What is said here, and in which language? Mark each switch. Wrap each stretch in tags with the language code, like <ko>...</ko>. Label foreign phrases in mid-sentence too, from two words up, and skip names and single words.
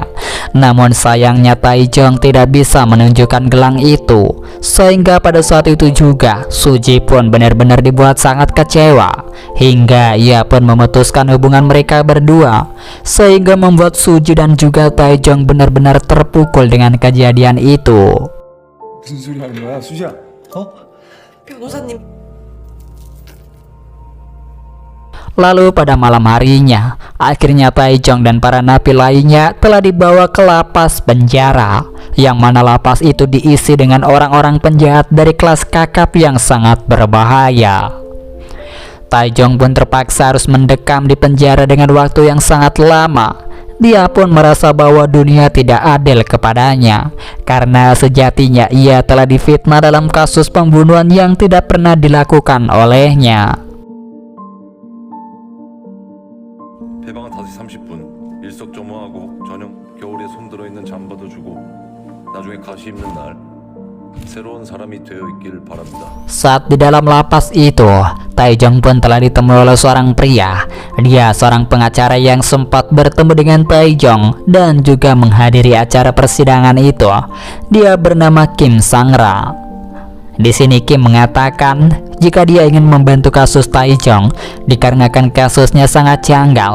<id>Namun sayangnya Taejong tidak bisa menunjukkan gelang itu, sehingga pada saat itu juga Suji pun benar-benar dibuat sangat kecewa, hingga ia pun memutuskan hubungan mereka berdua, sehingga membuat Suji dan juga Taejong benar-benar terpukul dengan kejadian itu.</id> <ko>무슨 소리 하는 거야, 수지야? 변호사님.</ko> <id>Lalu pada malam harinya, akhirnya Taejong dan para napi lainnya telah dibawa ke lapas penjara, yang mana lapas itu diisi dengan orang-orang penjahat dari kelas kakap yang sangat berbahaya. Taejong pun terpaksa harus mendekam di penjara dengan waktu yang sangat lama. Dia pun merasa bahwa dunia tidak adil kepadanya, karena sejatinya ia telah difitnah dalam kasus pembunuhan yang tidak pernah dilakukan olehnya.</id> <ko>해방은 5시 30분 일석점호하고 저녁 겨울에 손들어 있는 잠바도 주고 나중에 가시 입는 날 새로운 사람이 되어 있길 바랍니다.</ko> <id>Saat di dalam lapas itu, Taejong pun telah ditemui oleh seorang pria. Dia seorang pengacara yang sempat bertemu dengan Taejong dan juga menghadiri acara persidangan itu. Dia bernama Kim Sangra. Di sini Kim mengatakan jika dia ingin membantu kasus Taejong dikarenakan kasusnya sangat janggal.</id>